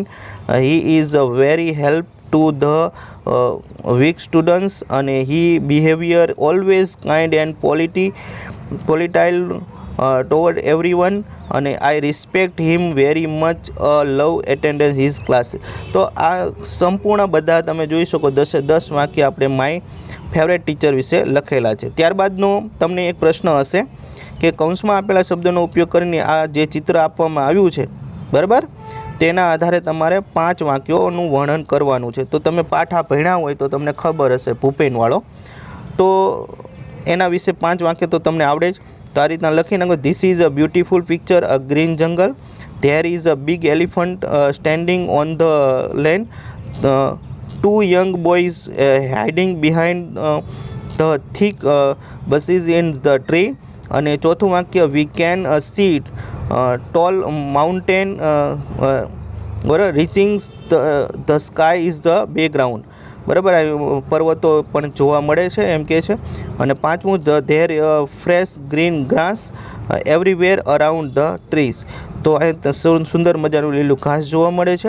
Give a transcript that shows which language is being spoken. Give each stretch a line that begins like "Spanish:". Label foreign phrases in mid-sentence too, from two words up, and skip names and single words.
English: He is a very help to the weak students and he behavior always kind and polite toward everyone and I respect him very much. Love attendance his class.
Gujarati: તો આ સંપૂર્ણ બધા તમે જોઈ શકો 10 વાક્ય આપણે
English: my favourite teacher
Gujarati: વિશે લખેલા છે. ત્યારબાદનો તમને એક પ્રશ્ન હશે કે કૌંસમાં આપેલા શબ્દોનો ઉપયોગ કરીને આ જે ચિત્ર આપવામાં આવ્યું છે, બરાબર, તેના આધારે તમારે 5 વાક્યોનું વર્ણન કરવાનું છે. તો તમે પાઠ આ ભણ્યા હોય તો તમને ખબર હશે ભૂપેનવાળો, તો એના વિશે 5 વાક્ય તો તમને આવડે જ. તો આ રીતના લખી નાખો.
English: This is a beautiful picture, a green jungle. There is a big elephant standing on the lane. 2 young boys hiding behind the thick bushes in the tree.
Gujarati: અને ચોથું વાક્ય
English: we can see tall mountain બરાબર reaching the sky is the background.
Gujarati: બરાબર, પર્વતો પણ જોવા મળે છે એમ કહે છે. અને પાંચમું
English: there fresh green grass everywhere around the trees.
Gujarati: તો અહીં સુંદર મજાનું લીલું ઘાસ જોવા મળે છે.